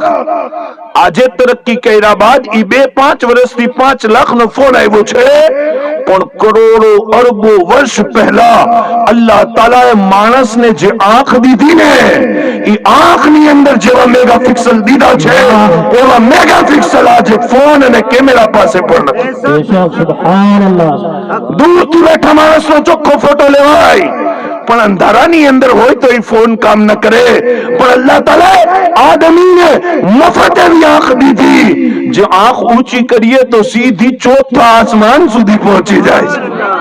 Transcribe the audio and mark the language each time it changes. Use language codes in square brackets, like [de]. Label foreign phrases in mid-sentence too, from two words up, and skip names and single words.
[gu] આજે તરક્કી કર્યા બાદ ઈ 2-5 વર્ષથી 5 લાખનો ફોન આવ્યો છે. પણ કરોડો અરબો વર્ષ પહેલા અલ્લાહ તાલાએ માણસને જે આંખ દીધી ને, ઈ આંખની અંદર જેવા [en] mega pixel [gu] દીધા છે એવા [en] mega pixel [gu] આજે ફોન અને કેમેરા પાસે પણ નથી. [hi] बेशक [ar] سبحان الله [gu] દૂરથી બેઠા માણસનો ચોખ્ખો ફોટો લેવાય, પણ અંધારાની અંદર હોય તો એ ફોન કામ ન કરે. પણ અલ્લાહ તાલા આદમીને મફત એવી આંખ દીધી, જે આંખ ઊંચી કરીએ તો સીધી ચોથા આસમાન સુધી પહોંચી જાય છે.